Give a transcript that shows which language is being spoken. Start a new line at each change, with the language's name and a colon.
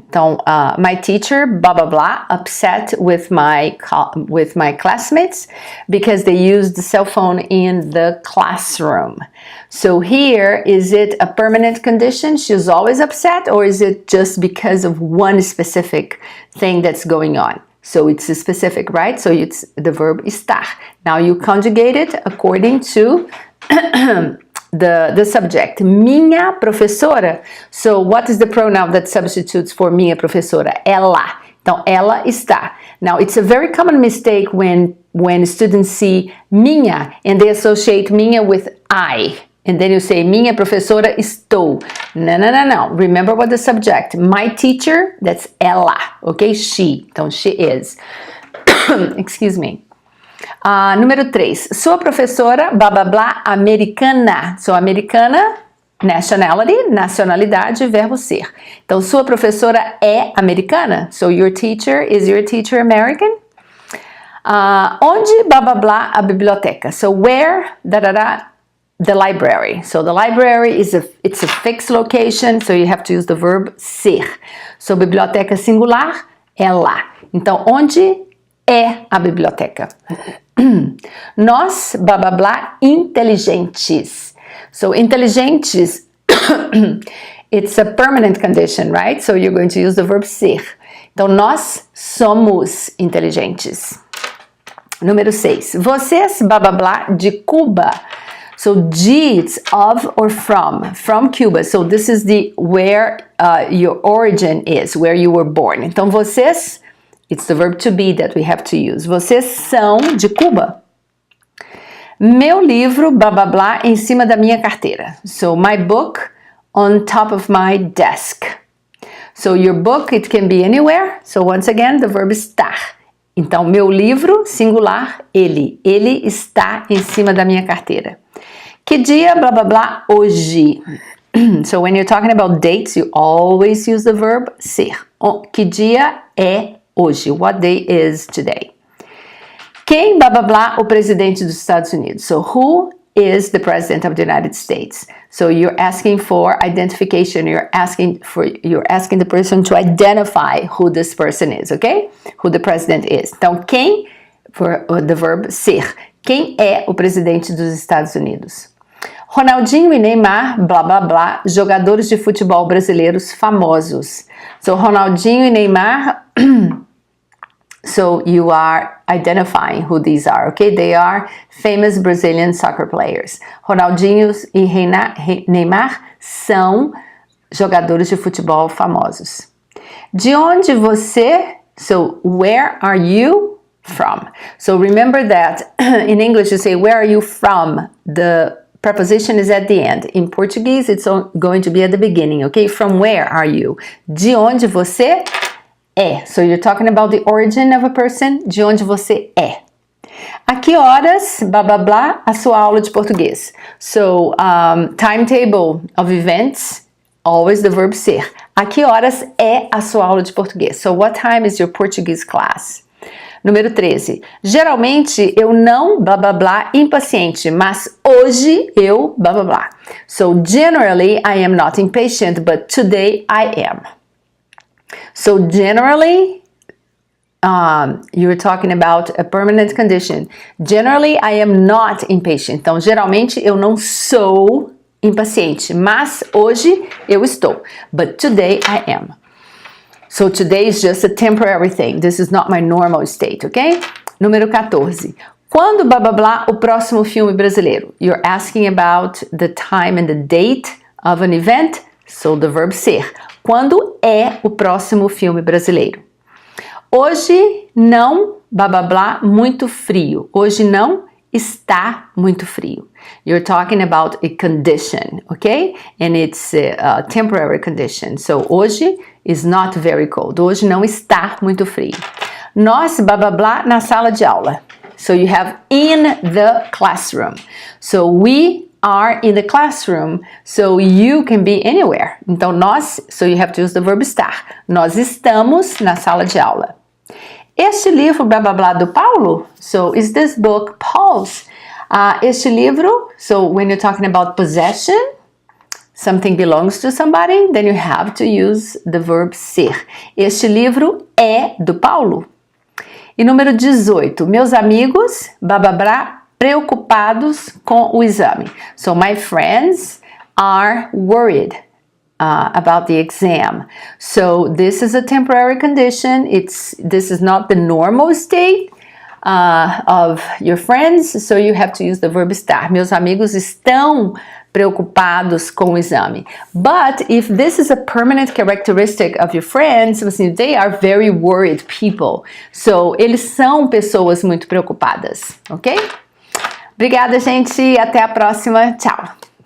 English: Então, my teacher, blá, blá, blá, upset with my classmates because they use the cell phone in the classroom. So here, is it a permanent condition? She's always upset, or is it just because of one specific thing that's going on? So it's specific, right? So it's the verb estar. Now you conjugate it according to the subject.
Portuguese: Minha professora.
English: So what is the pronoun that substitutes for
Portuguese: minha professora?
English: Ela.
Portuguese: Então, ela está.
English: Now, it's a very common mistake when students see minha and they associate minha with I. And then you say,
Portuguese: minha professora estou.
English: No, no, no, no. Remember what the subject. My teacher, that's ela. Okay? She. Então, she is. Excuse me.
Portuguese: Número 3. Sua professora, blá, blá, blá, americana. So, americana, nationality, nacionalidade, verbo ser. Então, sua professora é americana.
English: So, your teacher, is your teacher American?
Portuguese: Onde, blá, blá, blá, a biblioteca.
English: So, where, da, da, da, the library. So, the library it's a fixed location, so you have to use the verb ser.
Portuguese: So, biblioteca singular, é lá. Então, onde é a biblioteca? Nós, blá, blá, blá, inteligentes.
English: So, inteligentes, it's a permanent condition, right? So, you're going to use the verb ser.
Portuguese: Então, nós somos inteligentes. Número 6. Vocês, blá, blá, blá, de Cuba.
English: So, de, it's of or from Cuba. So, this is the where your origin is, where you were born.
Portuguese: Então, vocês,
English: it's the verb to be that we have to use.
Portuguese: Vocês são de Cuba. Meu livro, blá, blá, blá, em cima da minha carteira.
English: So, my book on top of my desk. So, your book, it can be anywhere. So, once again, the verb estar.
Portuguese: Então, meu livro, singular, ele. Ele está em cima da minha carteira. Que dia, blá blá blá, hoje.
English: So when you're talking about dates, you always use the verb ser.
Portuguese: Que dia é hoje?
English: What day is today?
Portuguese: Quem, blá blá blá, o presidente dos Estados Unidos?
English: So who is the president of the United States? So you're asking for identification. You're asking the person to identify who this person is, okay? Who the president is.
Portuguese: Então, quem,
English: for the verb ser.
Portuguese: Quem é o presidente dos Estados Unidos? Ronaldinho e Neymar, blá blá blá, jogadores de futebol brasileiros famosos.
English: So Ronaldinho e Neymar, so you are identifying who these are, okay? They are famous Brazilian soccer players.
Portuguese: Ronaldinho e Neymar são jogadores de futebol famosos. De onde você?
English: So where are you from? So remember that in English you say where are you from? The preposition is at the end. In Portuguese, it's going to be at the beginning, okay? From where are you?
Portuguese: De onde você é?
English: So you're talking about the origin of a person.
Portuguese: De onde você é? A que horas, blá blá blá, a sua aula de português?
English: So, timetable of events, always the verb ser.
Portuguese: A que horas é a sua aula de português?
English: So, what time is your Portuguese class?
Portuguese: Número 13. Geralmente eu não, blá blá blá, impaciente, mas hoje eu, blá blá blá.
English: So, generally I am not impatient, but today I am. So, generally, you're talking about a permanent condition. Generally, I am not impatient.
Portuguese: Então, geralmente eu não sou impaciente, mas hoje eu estou.
English: But today I am. So today is just a temporary thing. This is not my normal state, okay?
Portuguese: Número 14. Quando, blá, blá, blá, o próximo filme brasileiro?
English: You're asking about the time and the date of an event, so the verb ser.
Portuguese: Quando é o próximo filme brasileiro? Hoje não, blá, blá, blá, muito frio. Hoje não está muito frio.
English: You're talking about a condition, okay? And it's a temporary condition. So, hoje is not very cold.
Portuguese: Hoje não está muito frio. Nós, blá, blá, blá, na sala de aula.
English: So, you have in the classroom. So, we are in the classroom. So, you can be anywhere.
Portuguese: Então, nós,
English: so you have to use the verb estar.
Portuguese: Nós estamos na sala de aula. Este livro, blá, blá, blá, do Paulo?
English: So, is this book Paul's?
Portuguese: Este livro,
English: so when you're talking about possession, something belongs to somebody, then you have to use the verb ser.
Portuguese: Este livro é do Paulo. E número 18, meus amigos, blá, blá, blá, preocupados com o exame.
English: So, my friends are worried about the exam. So this is a temporary condition. This is not the normal state of your friends. So you have to use the verb estar.
Portuguese: Meus amigos estão preocupados com o exame.
English: But if this is a permanent characteristic of your friends, they are very worried people.
Portuguese: So eles são pessoas muito preocupadas, ok? Obrigada, gente. Até a próxima. Tchau.